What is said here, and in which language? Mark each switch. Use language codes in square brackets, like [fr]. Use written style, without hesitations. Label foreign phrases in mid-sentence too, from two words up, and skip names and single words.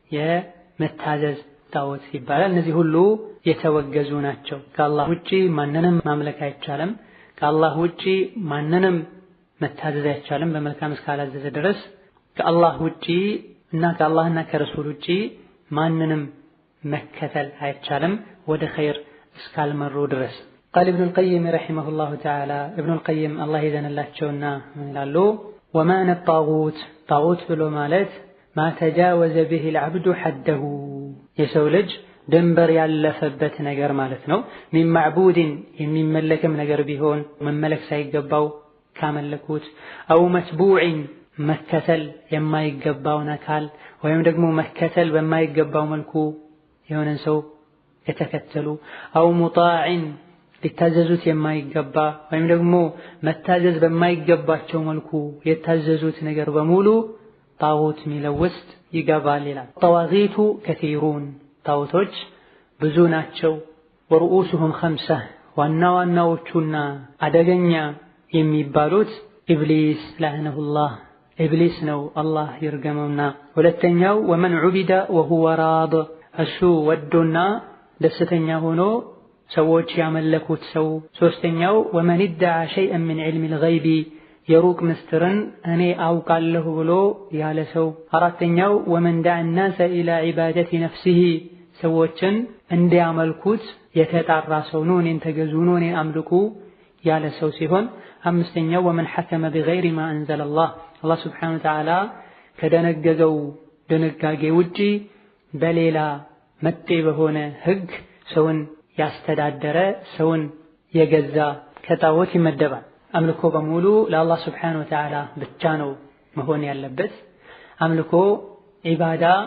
[am] የመታዘዝ ጣዖት ይባላል። እነዚህ ሁሉ የተወገዙ ናቸው። ከአላህ ውጪ ማንንም ማምለክ አይቻልም። ከአላህ ውጪ ማንንም መታዘዝ አይቻልም በመልካም እስካላዘዘ ድረስ። ከአላህ ውጪ እና ከአላህና ከረሱል ውጪ ማንንም መከተል አይቻልም ወደ ኸይር እስካልመሩ ድረስ። [ar] قال ابن القيم رحمه الله تعالى ابن القيم الله [am] يذنላቸውና ይላሉ [ar] ومعنى الطاغوت طاغوت [am] ብሎ ማለት [ar] ما تجاوز به العبد حده [am] የሰው ልጅ ድንበር ያለፈበት ነገር ማለት ነው። [ar] من معبود [am] የሚመለክም ነገር ቢሆን መመለክ ሳይገባው ካመለኩት [ar] أو متبوع [am] መከተል የማይገባውን አካል ወይም ደግሞ መከተል በማይገባው መልኩ የሆነን ሰው የተከተሉ [ar] أو مطاع [am] ሊታዘዙት የማይገባ ወይም ደግሞ መታዘዝ በማይገባቸው መልኩ የታዘዙት ነገር በሙሉ ጣዖት ሚለው ውስጥ ይገባል ይላል። [ar] طواغيت كثيرون [am] ጣዖቶች ብዙ ናቸው። [ar] ورؤوسهم خمسة [am] ዋና ዋናዎቹና አደገኛ የሚባሉት [ar] إبليس لعنه الله [am] ኢብሊስ ነው አላህ ይርገመውና። ሁለተኛው [ar] ومن عبد وهو راض [am] እሱ ወዶና ደስተኛ ሆኖ ሰዎች ያመለኩት ሰው። ሶስተኛው [ar] ومن ادعى شيئا من علم الغيب [am] የሩቅ ምስጢርን እኔ አውቃለሁ ብሎ ያለ ሰው። አራተኛው [ar] ومن دعا الناس الى عبادة نفسه [am] ሰዎችን እንዲያመልኩት የተጣራ ሰው ነው። እኔን ተገዙ ነው እኔን አምልኩ ያለ ሰው ሲሆን አምስተኛው [ar] ومن حكم بغير ما انزل الله [am] አላህ [ar] سبحانه وتعالى [am] ከደነገገው ድንጋጌ ውጪ በሌላ መጤ በሆነ ህግ ሰውን ያስተዳደረ ሰውን የገዛ ከጣዖት ይመደባል። አምልኮ በሙሉ ለአላህ [ar] سبحانه وتعالى [am] ብቻ ነው መሆን ያለበት። አምልኮ ኢባዳ